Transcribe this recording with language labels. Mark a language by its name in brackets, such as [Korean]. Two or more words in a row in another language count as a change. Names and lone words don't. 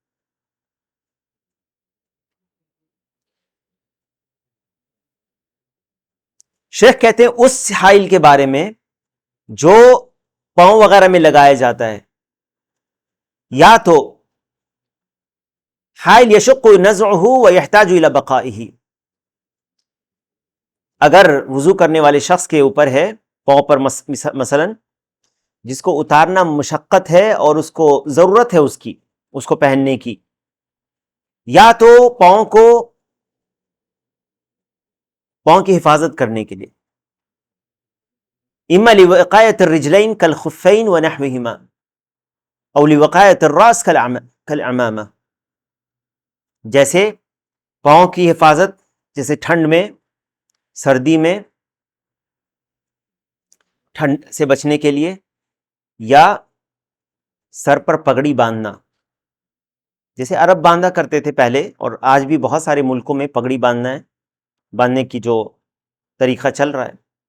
[Urdu] شیخ کہتے ہیں اس حائل کے بارے میں جو پاؤں وغیرہ میں لگایا جاتا ہے، یا تو [Arabic] حائل یشق نزعہ ویحتاج الی بقائہ، [Urdu] اگر وضو کرنے والے شخص کے اوپر ہے پاؤں پر مثلا، جس کو اتارنا مشقت ہے اور اس کو ضرورت ہے اس کو پہننے کی، یا تو پاؤں کی حفاظت کرنے کے لیے، [Arabic] اما لوقایۃ الرجلین کالخفین ونحوہما او لوقایۃ الراس کالعمامہ، [Urdu] جیسے پاؤں کی حفاظت، جیسے ٹھنڈ میں، سردی میں ٹھنڈ سے بچنے کے لیے، یا سر پر پگڑی باندھنا، جیسے عرب باندھا کرتے تھے پہلے، اور آج بھی بہت سارے ملکوں میں پگڑی باندھنے کی جو طریقہ چل رہا ہے۔